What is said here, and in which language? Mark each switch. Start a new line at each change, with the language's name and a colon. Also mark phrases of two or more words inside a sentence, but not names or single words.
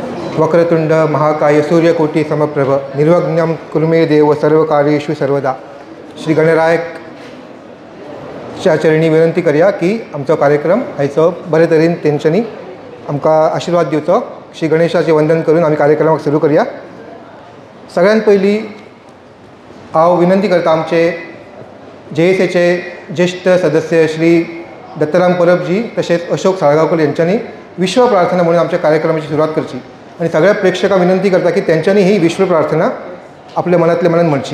Sanskrit: वक्रतुंड महाकाय सूर्यकोटी समप्रभ निर्विघ्नं कुरु मे देव सर्वकार्येषु सर्वदा.
Konkani: श्री गणरायाच्या चरणी विनंती करूया की आमचो कार्यक्रम आयचो बरे तरेन तेंच्यांनी आमकां आशिर्वाद दिवचो. श्री गणेशाचे वंदन करून आमी कार्यक्रमाक सुरू करूया. सगळ्यात पयलीं हांव विनंती करता आमचे JSAचे ज्येष्ठ सदस्य श्री दत्तराम परबजी तसेच अशोक साळगांवकर यांच्यांनी विश्व प्रार्थना म्हणून आमच्या कार्यक्रमाची सुरुवात करची आणि सगळ्या प्रेक्षकांक विनंती करता की त्यांच्यांनी ही विश्व प्रार्थना आपल्या मनातल्या मनात म्हणची.